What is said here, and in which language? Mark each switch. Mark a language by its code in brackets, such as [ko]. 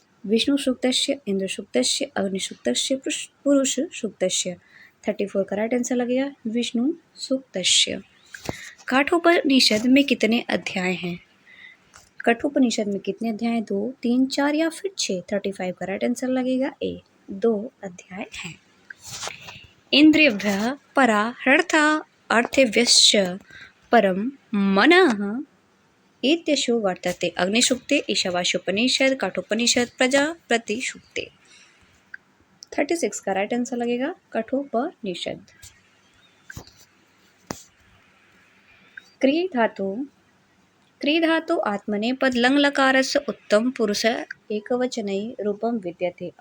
[sa] विष्णु सूक्तस्य, इंद्र सूक्तस्य, अग्नि सूक्तस्य, पुरुष सूक्तस्य। [hi] 34 का राइट आंसर लगेगा विष्णु सूक्तस्य। कठोपनिषद में कितने अध्याय हैं? कठोपनिषद में कितने अध्याय? 2, 3, 4 या फिर 6। 35 का राइट आंसर लगेगा ए, 2 अध्याय हैं। [sa] इंद्रियभ्यः परा ह्यर्था अर्थेभ्यश्च परम मनः इत्यशो वर्तते? अग्निसूक्ते, ईशावास्योपनिषद, कठोपनिषद, प्रजापति सूक्ते। [hi] 36 का राइट आंसर लगेगा कठोपनिषद। [sa] क्री धातु आत्मनेपद लंग लकारस्य उत्तम पुरुष एकवचनै रूपम विद्यते?